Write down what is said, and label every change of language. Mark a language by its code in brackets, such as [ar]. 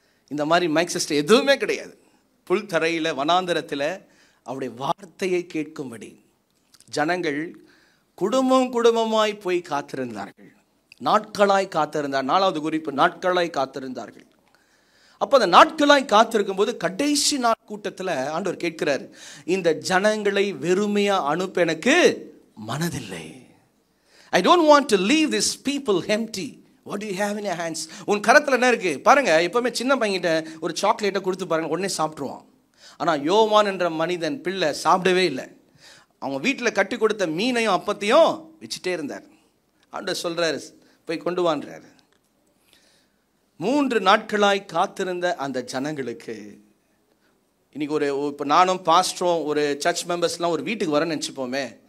[ta] இந்த மாதிரி mic system எதுவுமே கிடையாது. புல் தரையில் வனாந்தரத்தில் அவருடைய வார்த்தையை கேட்கும்படி ஜனங்கள் குடும்பமாய் போய் காத்திருந்தார்கள். நாட்களாய் காத்திருந்தார். 4வது குறிப்பு, நாட்களாய் காத்திருந்தார்கள். அப்போ அந்த நாட்களாய் காத்திருக்கும் போது கடைசி நாள் கூட்டத்தில் ஆண்டவர் கேட்கிறார், இந்த ஜனங்களை வெறுமையா அனுப்ப எனக்கு மனதில்லை. [en] I don't want to leave these people empty. What do you have in your hands? [ta] உன் கரத்தில் என்ன இருக்கு பாருங்க. எப்பவுமே சின்ன பையன்கிட்ட ஒரு சாக்லேட்டை கொடுத்து பாருங்க, உடனே சாப்பிட்ருவான். ஆனால் யோவான் என்ற மனிதன் பிள்ளை சாப்பிடவே இல்லை. அவங்க வீட்டில் கட்டி கொடுத்த மீனையும் அப்பத்தையும் வச்சுட்டே இருந்தார். ஆண்டவர் சொல்றாரு, போய் கொண்டு வான்றாரு. 3 நாட்களாய் காத்திருந்த அந்த ஜனங்களுக்கு இன்னைக்கு இப்போ நானும் பாஸ்டரும் ஒரு சர்ச் மெம்பர்ஸ்லாம் ஒரு வீட்டுக்கு வரேன்னு நினச்சிப்போமே.